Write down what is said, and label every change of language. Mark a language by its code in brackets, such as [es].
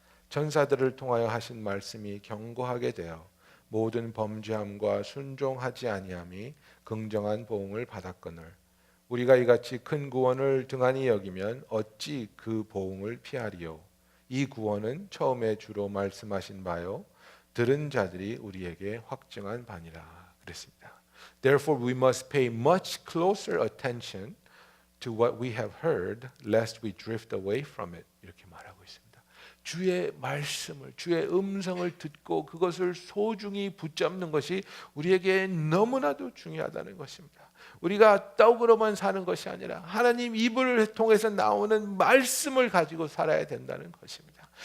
[ko] 전사들을 통하여 하신 말씀이 견고하게 되어 모든 범죄함과 순종하지 아니함이 긍정한 보응을 받았거늘 우리가 이같이 큰 구원을 등한히 여기면 어찌 그 보응을 피하리요. 이 구원은 처음에 주로 말씀하신 바요 들은 자들이 우리에게 확증한 바니라 그랬습니다. [en] Therefore we must pay much closer attention to what we have heard lest we drift away from it. [ko] 이렇게 말하고 있습니다. 주의 말씀을, 주의 음성을 듣고 그것을 소중히 붙잡는 것이 우리에게 너무나도 중요하다는 것입니다. 우리가 떡으로만 사는 것이 아니라 하나님 입을 통해서 나오는 말씀을 가지고 살아야 된다는 것입니다.